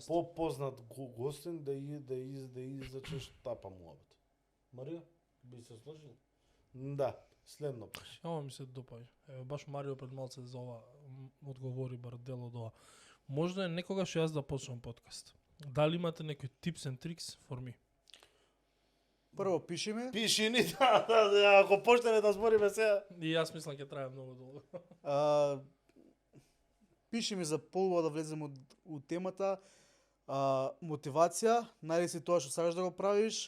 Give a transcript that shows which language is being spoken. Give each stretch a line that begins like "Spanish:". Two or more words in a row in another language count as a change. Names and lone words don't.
Macedonian: Попознат гостин да извлечеш тапа муабет. Марија, би се сложил? Да, следно прашање. Ама ми се допаѓа. Еве баш Марио пред малце за ова одговори бар дел од ова. Можно е некогаш јас да почнам подкаст. Дали имате некој
English: tips and tricks for me?
Macedonian: прво пиши ми. Пиши ни, да, ако почнеме да збориме сега. И јас мислам ќе трае многу долго. Пиши ми за полува да влезем у темата. Мотивација, најди си тоа што сакаш да го правиш.